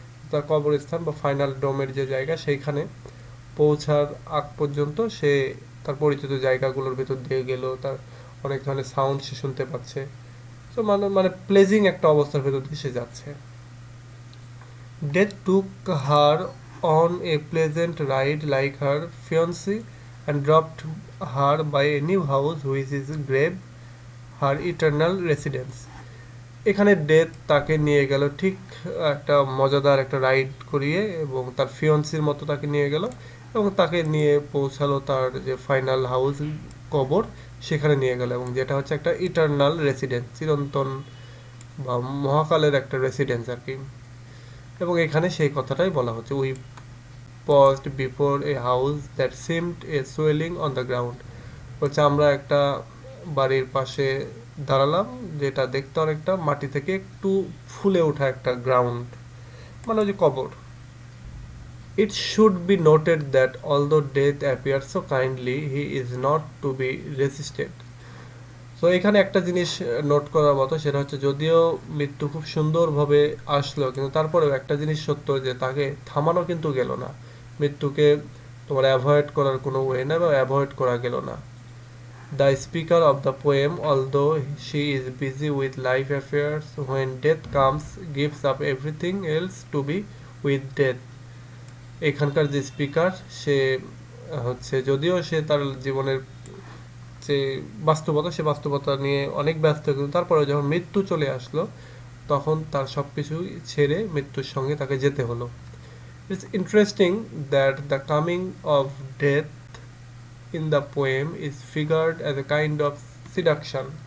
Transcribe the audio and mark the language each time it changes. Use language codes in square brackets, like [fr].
[bn] তার কবরস্থান বা ফাইনাল ডোমের যে জায়গা, সেইখানে পৌঁছার আগ পর্যন্ত সে তার পরিচিত জায়গাগুলোর ভেতর দিয়ে গেল, তার অনেক ধরনের সাউন্ড সে শুনতে পাচ্ছে, তো মানে প্লেজিং একটা অবস্থার ভেতর দিয়ে সে যাচ্ছে। [en] Death took her on a pleasant ride like her fiancé and dropped her by a new house which is grave her eternal residence. [bn] এখানে ডেথ তাকে নিয়ে গেল ঠিক একটা মজাদার একটা রাইড করিয়ে এবং তার ফিয়ন্সির মতো তাকে নিয়ে গেল এবং তাকে নিয়ে পৌঁছালো তার যে ফাইনাল হাউস কবর সেখানে নিয়ে গেল এবং যেটা হচ্ছে একটা ইটারনাল রেসিডেন্স, চিরন্তন বা মহাকালের একটা রেসিডেন্স আর কি। এবং এখানে সেই কথাটাই বলা হচ্ছে, [en] We paused before a house that seemed a swelling on the ground। [bn] বলছে আমরা একটা বাড়ির পাশে দাঁড়ালাম যেটা দেখতে অনেকটা মাটি থেকে একটু ফুলে ওঠা একটা গ্রাউন্ড, মানে ওই যে কবর। [en] It should be noted that although death appears so kindly, he is not to be resisted। [bn] তো এখানে একটা জিনিস নোট করার মতো, সেটা হচ্ছে যদিও মৃত্যু খুব সুন্দরভাবে আসলো কিন্তু তারপরেও একটা জিনিস সত্য যে তাকে থামানো কিন্তু গেল না। মৃত্যুকে তোমার অ্যাভয়েড করার কোনো ওয়ে না বা অ্যাভয়েড করা গেল না। [en] The speaker of the poem, although she is busy with life affairs, when death comes gives up everything else to be with death। [bn] এখানকার যে স্পিকার সে হচ্ছে যদিও সে তার জীবনের যে বাস্তবতা সে বাস্তবতা নিয়ে অনেক ব্যস্ত, কিন্তু তারপরে যখন মৃত্যু চলে আসলো তখন তার সবকিছু ছেড়ে মৃত্যুর সঙ্গে তাকে যেতে হলো। [en] It's interesting that the coming of death in the poem is figured as a kind of seduction.